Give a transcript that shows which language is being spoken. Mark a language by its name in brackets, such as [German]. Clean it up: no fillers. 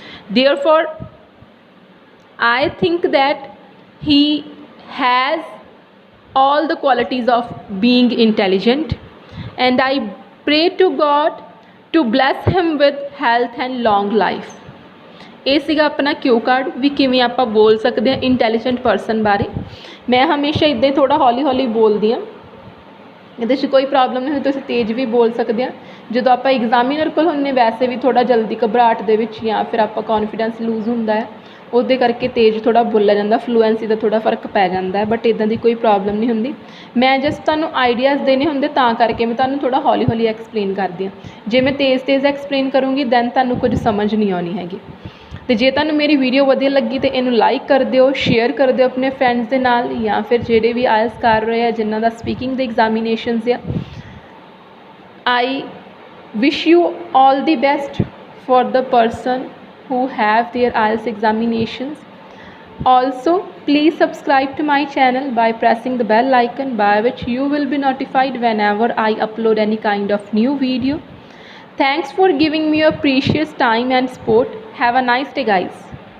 [English] Therefore, I think that he has all the qualities of being intelligent, and I pray to God to bless him with health and long life. [Punjabi] ਇਹ ਸੀਗਾ ਆਪਣਾ ਕਿਊ card ਵੀ ਕਿਵੇਂ ਆਪਾਂ ਬੋਲ ਸਕਦੇ ਹਾਂ intelligent person ਬਾਰੇ। ਮੈਂ ਹਮੇਸ਼ਾ ਇੱਦਾਂ ਹੀ ਥੋੜ੍ਹਾ ਹੌਲੀ ਹੌਲੀ ਬੋਲਦੀ ਹਾਂ, ਇਹਦੇ 'ਚ ਕੋਈ ਪ੍ਰੋਬਲਮ ਨਹੀਂ ਹੁੰਦੀ, ਤੁਸੀਂ ਤੇਜ਼ ਵੀ ਬੋਲ ਸਕਦੇ ਹਾਂ। ਜਦੋਂ ਆਪਾਂ ਐਗਜ਼ਾਮੀਨਰ ਕੋਲ ਹੁੰਦੇ ਵੈਸੇ ਵੀ ਥੋੜ੍ਹਾ ਜਲਦੀ ਘਬਰਾਹਟ ਦੇ ਵਿੱਚ ਜਾਂ ਫਿਰ ਆਪਾਂ ਕੌਨਫੀਡੈਂਸ ਲੂਜ਼ ਹੁੰਦਾ ਹੈ, ਉਹਦੇ ਕਰਕੇ ਤੇਜ਼ ਥੋੜ੍ਹਾ ਬੋਲਿਆ ਜਾਂਦਾ, ਫਲੂਐਂਸੀ ਦਾ ਥੋੜ੍ਹਾ ਫਰਕ ਪੈ ਜਾਂਦਾ ਹੈ। ਬਟ ਇੱਦਾਂ ਦੀ ਕੋਈ ਪ੍ਰੋਬਲਮ ਨਹੀਂ ਹੁੰਦੀ। ਮੈਂ ਜਸਟ ਤੁਹਾਨੂੰ ਆਈਡੀਆਜ਼ ਦੇਣੇ ਹੁੰਦੇ, ਤਾਂ ਕਰਕੇ ਮੈਂ ਤੁਹਾਨੂੰ ਥੋੜ੍ਹਾ ਹੌਲੀ ਹੌਲੀ ਐਕਸਪਲੇਨ ਕਰਦੀ ਹਾਂ। ਜੇ ਮੈਂ ਤੇਜ਼ ਐਕਸਪਲੇਨ ਕਰੂੰਗੀ ਦੈਨ ਤੁਹਾਨੂੰ ਕੁਝ ਸਮਝ ਨਹੀਂ ਆਉਣੀ ਹੈਗੀ। ਅਤੇ ਜੇ ਤੁਹਾਨੂੰ ਮੇਰੀ ਵੀਡੀਓ ਵਧੀਆ ਲੱਗੀ ਤਾਂ ਇਹਨੂੰ ਲਾਈਕ ਕਰ ਦਿਓ, ਸ਼ੇਅਰ ਕਰ ਦਿਓ ਆਪਣੇ ਫਰੈਂਡਸ ਦੇ ਨਾਲ, ਜਾਂ ਫਿਰ ਜਿਹੜੇ ਵੀ ਆਇਲਸ ਕਰ ਰਹੇ ਆ ਜਿਨ੍ਹਾਂ ਦਾ ਸਪੀਕਿੰਗ ਦੇ ਐਗਜ਼ਾਮੀਨੇਸ਼ਨਸ ਆ। [English] I wish you all the best for the person who have their IELTS examinations. Also, please subscribe to my channel by pressing the bell icon, by which you will be notified whenever I upload any kind of new video. Thanks for giving me your precious time and support. Have a nice day, guys.